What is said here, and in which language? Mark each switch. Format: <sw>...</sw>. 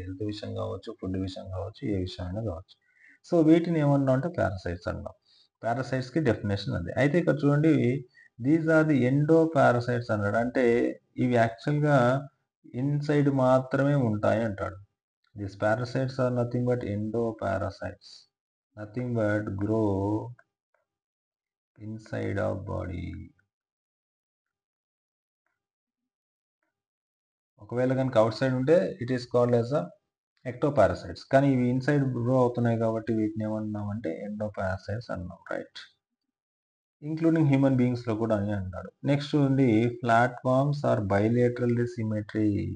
<te>Health విషయం కావచ్చు, food విషయం కావచ్చు, ఏ విషయమైనా కావచ్చు. సో, వీటిని ఏమన్నాం అంటే పారాసైట్స్ అన్నాం. పారాసైట్స్‌కి డెఫినిషన్ అది. అయితే ఇక్కడ చూడండి,</te> <en>these are the endoparasites</en> <te>అన్నాడు. అంటే ఇవి యాక్చువల్‌గా ఇన్‌సైడ్ మాత్రమే ఉంటాయి అంటాడు.</te> <en>These parasites are nothing but endoparasites. Nothing but grow inside of body.</en> <te>ఒకవేళ కనుక అవుట్ సైడ్ ఉంటే</te> <en>It is called as ectoparasites.</en> <te>కానీ ఇవి ఇన్సైడ్ గ్రో అవుతున్నాయి కాబట్టి వీటిని ఏమన్నామంటే ఎండోపారాసైట్స్ అన్నాం. రైట్. ఇంక్లూడింగ్ హ్యూమన్ బీయింగ్స్‌లో కూడా అని అంటాడు. నెక్స్ట్ ఉంది</te> <en>Platforms are bilateral symmetry.</en>